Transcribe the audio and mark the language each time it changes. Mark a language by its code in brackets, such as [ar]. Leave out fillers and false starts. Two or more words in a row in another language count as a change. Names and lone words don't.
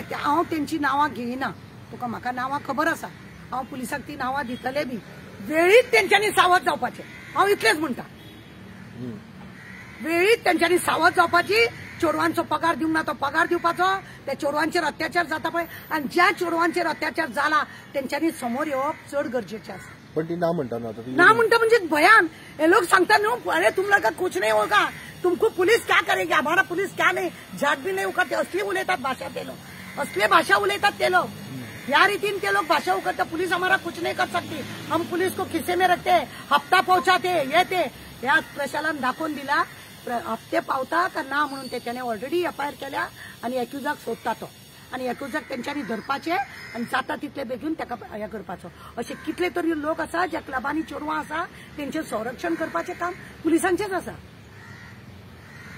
[kok] पळय हांव त्यांची नांवां घेयना, तुका म्हाका नांवां खबर आसा, हांव पुलिसाक ती नांवां दितले बी, वेळीच तेंच्यांनी सावध जावपाचें, हांव इतलेंच म्हणटा, वेळीच तेंच्यांनी सावध जावपाची, चोरवांचो पगार दिवंक ना तो पगार दिवपाचो, त्या चोरवांचेर अत्याचार जाता पळय आणि ज्या चोरवांचेर अत्याचार जाला तेंच्यांनी समोर येवप चड गरजेचें आसा। पण ती ना म्हणटा ना, ना म्हणता म्हणजे भयान, हे लोग सांगता न्हू [hi] अरे तुम लोग का कुछ नहीं होगा, तुमको पुलिस क्या करेगी, हमारा पुलिस क्या नहीं झाट भी नहीं उखडते, [kok] असली उलयतात भाषा ते लोग, असले भाषा उलयतात ते लोग, या रीतीन ते लोग भाषा उखडतात, [hi] पुलिस हमारा कुछ नहीं कर सकती, हम पुलिस को खिसे में रखते, हप्ता पहुंचाते, [kok] ये ते या प्रशासन दाखवून दिला हप्ते पावता का ना म्हणून त्याने [en] already FIR [kok] केल्या आणि एक्युजाक सोदता तो आणि एक्युजाक तेंच्यांनी धरपाचे आणि जाता तितले बेगीन ताका हे करपाचो। असे कितले तरी लोक आसा ज्या क्लबांनी चोरवां आसा तेंचे संरक्षण करपाचे काम पुलिसांचेच आसा।